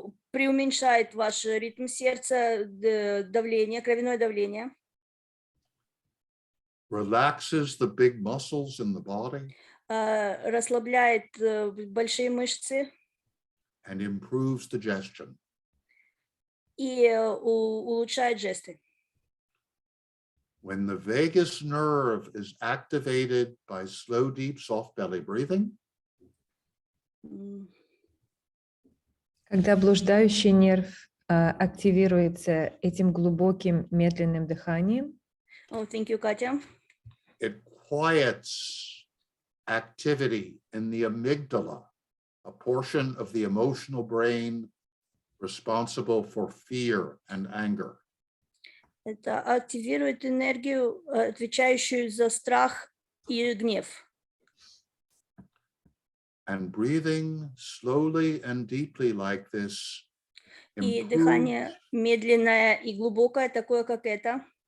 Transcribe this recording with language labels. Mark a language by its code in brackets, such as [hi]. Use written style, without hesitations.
[ru] преуменьшает ваш ритм сердца, давление, кровяное давление. [en] relaxes the big muscles in the body, [ru] расслабляет большие мышцы. [en] And improves digestion. [ru] И улучшает жесты. [en] When the vagus nerve is activated by slow, deep, soft belly breathing, [ru] Когда блуждающий нерв активируется этим глубоким медленным дыханием, [en] Oh, thank you, Катя. it quiets activity in the amygdala, a portion of the emotional brain responsible for fear and anger. [ru] Это активирует энергию, отвечающую за страх и гнев. [en] And breathing slowly and deeply like this [ru] И [en] improves, [ru] дыхание медленное и глубокое, такое как это,